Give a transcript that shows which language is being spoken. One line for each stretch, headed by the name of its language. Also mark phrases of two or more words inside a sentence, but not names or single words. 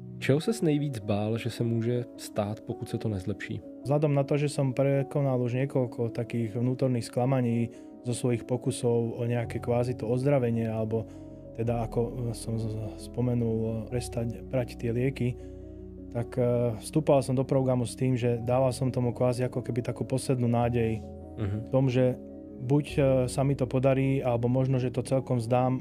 Czech: Čeho ses nejvíc bál, že se může stát, pokud se to nezlepší?
Slovak: Vzhľadom na to, že som prekonal už niekoľko takých vnútorných sklamaní zo svojich pokusov o nejaké kvázi to ozdravenie, alebo teda ako som spomenul, prestať brať tie lieky, tak vstúpal som do programu s tým, že dával som tomu kvázi ako keby takú poslednú nádej v tom, že buď sa mi to podarí, alebo možno, že to celkom vzdám.